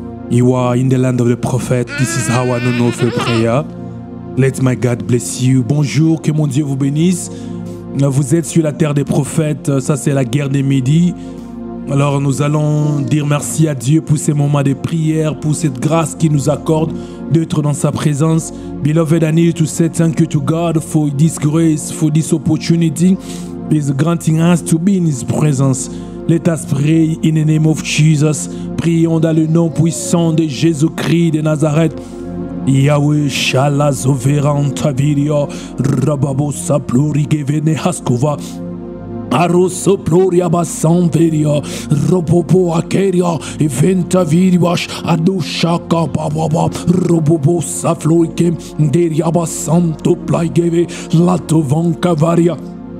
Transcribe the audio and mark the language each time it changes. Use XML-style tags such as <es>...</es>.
<en>You are in the land of the prophet. This is how I know for prayer. Let my God bless you.</en> <fr>Bonjour, que mon Dieu vous bénisse. Vous êtes sur la terre des prophètes. Ça, c'est la guerre des midis. Alors, nous allons dire merci à Dieu pour ces moments de prière, pour cette grâce qu'il nous accorde d'être dans sa présence.</fr> <en>Beloved, I need to say thank you to God for this grace, for this opportunity. He's granting us to be in His presence. Let us pray in the name of Jesus.</en> <fr>Prions dans le nom puissant de Jésus-Christ de Nazareth. Yahweh Shala Zoveran Taviria Rababo Sapluri Gevene Haskova Aroso Ploria Basanveria Robobo Akeria Eventa Viriwash Adushaka Baba Robobo Safloike Deriaba Santo Plaigeve Latovan Cavaria.</fr>